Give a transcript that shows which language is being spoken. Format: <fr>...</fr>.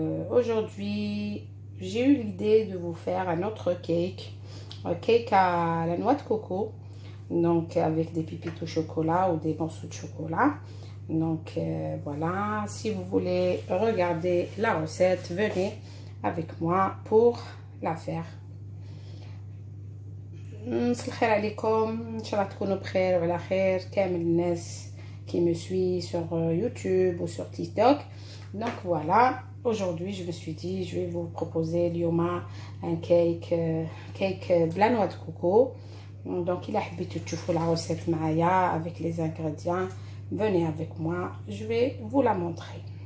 <fr>Aujourd'hui, j'ai eu l'idée de vous faire un autre cake. Un cake à la noix de coco. Donc, avec des pépites au chocolat ou des morceaux de chocolat. Donc, voilà. Si vous voulez regarder la recette, venez avec moi pour la faire.</fr> <ar>مساء الخير عليكم ان شاء الله تكونوا بخير وعلى خير كامل الناس</ar> <fr>qui me suit sur YouTube ou sur TikTok. Donc voilà, aujourd'hui je me suis dit je vais vous proposer اليوم un cake بلا noix de coco. Donc il a</fr> <ar>حبيتوا تشوفوا</ar> <fr>la recette</fr> <ar>معايا</ar> <fr>avec les ingrédients, venez avec moi, je vais vous la montrer.</fr>